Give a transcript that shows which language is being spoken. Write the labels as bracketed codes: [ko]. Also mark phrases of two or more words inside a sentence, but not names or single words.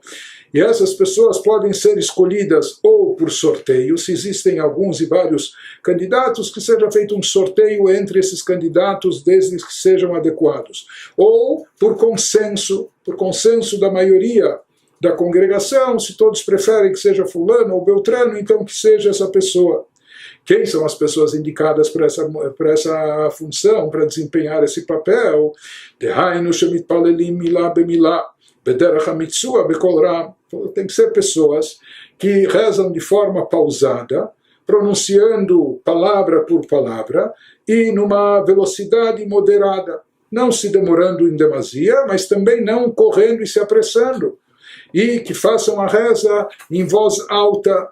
[pt] E essas pessoas podem ser escolhidas ou por sorteio, se existem alguns e vários candidatos, que seja feito um sorteio entre esses candidatos, desde que sejam adequados, ou por consenso da maioria da congregação, se todos preferem que seja fulano ou beltrano, então que seja essa pessoa. Quem são as pessoas indicadas para essa função, para desempenhar esse papel? [he] דהיינו שמתפללים מילה במילה, בדרך הממוצע בקול רם. [pt] Tem que ser pessoas que rezam de forma pausada, pronunciando palavra por palavra e numa velocidade moderada, não se demorando em demasia, mas também não correndo e se apressando, e que façam a reza em voz alta.